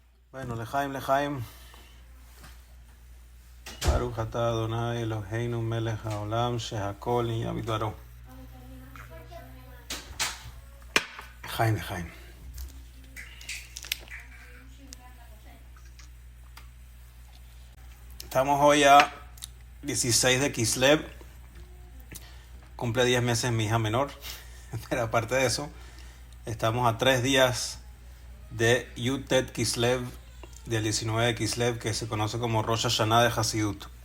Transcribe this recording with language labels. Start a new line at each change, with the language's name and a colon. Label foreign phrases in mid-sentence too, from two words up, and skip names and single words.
Spanish: Bueno,
Hebrew: לחיים, ברוך אתה אדני אלהינו מלך העולם שהכל נהיה בדברו.
Spanish: Lejaim. Estamos hoy a 16 de Kislev. Cumple 10 meses mi hija menor. Pero aparte de eso, estamos a 3 días de Yutet Kislev, del 19 de Kislev, que se conoce como Rosh Hashanah de Hasidut.